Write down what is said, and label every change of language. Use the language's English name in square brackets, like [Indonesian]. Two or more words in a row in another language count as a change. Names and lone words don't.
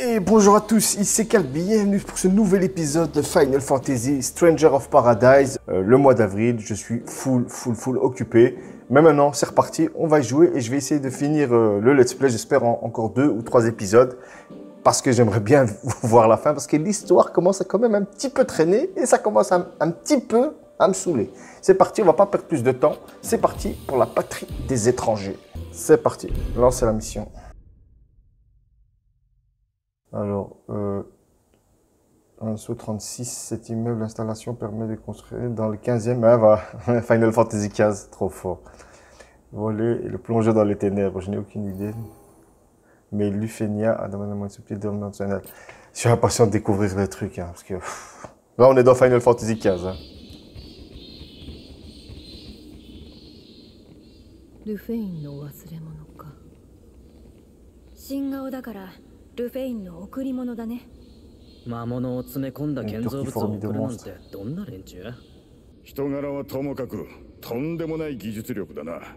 [French] bonjour à tous, ici Calbi, bienvenue pour ce nouvel épisode de Final Fantasy Stranger of Paradise. Le mois d'avril, je suis full occupé. Mais maintenant, c'est reparti, on va y jouer et je vais essayer de finir le [English] let's play, [French] j'espère en encore 2 ou 3 épisodes. Parce que j'aimerais bien voir la fin, parce que l'histoire commence à quand même un petit peu traîner et ça commence un petit peu à me saouler. C'est parti, on va pas perdre plus de temps. C'est parti pour la patrie des étrangers. C'est parti, lancez la mission. Alors, Anso 36, cet immeuble d'installation permet de construire dans le 15e. Ah, voilà, Final Fantasy XV, trop fort. Voler et le plonger dans les ténèbres, je n'ai aucune idée. Mais Lufenia a demandé un subtil dimensionnel. Je suis impatient de découvrir les trucs, hein, parce que là, on est dans Final Fantasy XV. Hein. [Japanese] ルフェインの忘れ物か。新顔だからルフェインの贈り物だね。魔物を詰め込んだ建造物を送るなんてどんな連中？人柄はともかくとんでもない技術力だな。